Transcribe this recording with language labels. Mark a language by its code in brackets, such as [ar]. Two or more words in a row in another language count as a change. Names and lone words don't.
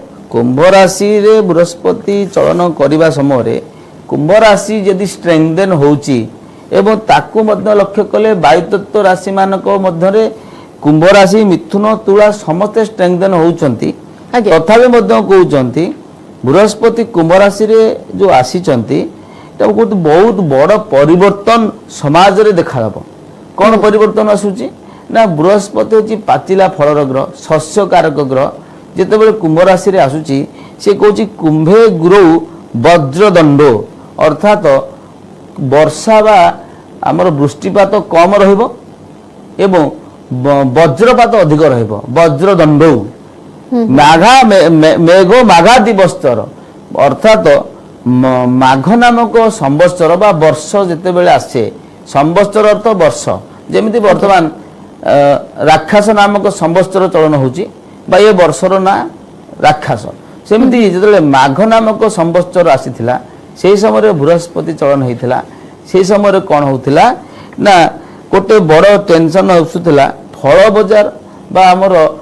[or] କୁମ୍ଭ ରାଶି ରେ ବୃହସ୍ପତି ଚଳନ କରିବା ସମୟ ରେ କୁମ୍ଭ ରାଶି ଯଦି ଷ୍ଟ୍ରେଙ୍ଗଥନ ହେଉଛି ଏବଂ ତାକୁ ମଧ୍ୟ ଲକ୍ଷ୍ୟ କଲେ ବାୟୁ ତତ୍ତ୍ୱ ରାଶି ମାନଙ୍କ ମଧ୍ୟ ରେ କୁମ୍ଭ ରାଶି ମିଥୁନ ତୁଳା ସମସ୍ତ ଷ୍ଟ୍ରେଙ୍ଗଥନ ହେଉଛନ୍ତି ତଥାପି ମଧ୍ୟ କହୁଛନ୍ତି ବୃହସ୍ପତି କୁମ୍ଭ ରାଶି ରେ ଯୋ ଆସିଛନ୍ତି ବହୁତ ବଡ଼ ପରିବର୍ତ୍ତନ ସମାଜ ରେ ଦେଖାଇବ। କଉଣ ପରିବର୍ତ୍ତନ ଆସୁଛି ନା ବୃହସ୍ପତି ହେଉଛି ପାଚିଲା ଫଳର ଗ୍ରହ ଶସ୍ୟ କାରକ ଗ୍ରହ ଯେତେବେଳେ କୁମ୍ଭ ରାଶି ରେ ଆସୁଛି ସେ କହୁଛି କୁମ୍ଭେ ଗୁରୁ ବଜ୍ରଦଣ୍ଡୋ ଅର୍ଥାତ ବର୍ଷା ବା ଆମର ବୃଷ୍ଟିପାତ କମ ରହିବ ଏବଂ ବଜ୍ରପାତ ଅଧିକ ରହିବ ବଜ୍ରଦଣ୍ଡୋ ମାଘା ମେଘୋ ମାଘାଦି ବସ୍ତର ଅର୍ଥାତ ମାଘ ନାମକ ସମ୍ବତ୍ସର ବା ବର୍ଷ ଯେତେବେଳେ ଆସେ ସମ୍ବତ୍ସର ଅର୍ଥ ବର୍ଷ ଯେମିତି ବର୍ତ୍ତମାନ ରାକ୍ଷସ ନାମକ ସମ୍ବତ୍ସର ଚଳନ ହେଉଛି ବା ଏ ବର୍ଷର ନାଁ ରାକ୍ଷସ ସେମିତି ଯେତେବେଳେ ମାଘ ନାମକ ସମ୍ବତ୍ସର ଆସିଥିଲା ସେହି ସମୟ ବୃହସ୍ପତି ଚଳନ ହୋଇଥିଲା ସେହି ସମୟ କଣ ହେଉଥିଲା ନା ଗୋଟେ ବଡ଼ ଟେନସନ ଆସୁଥିଲା ଫଳ ବଜାର ବା ଆମର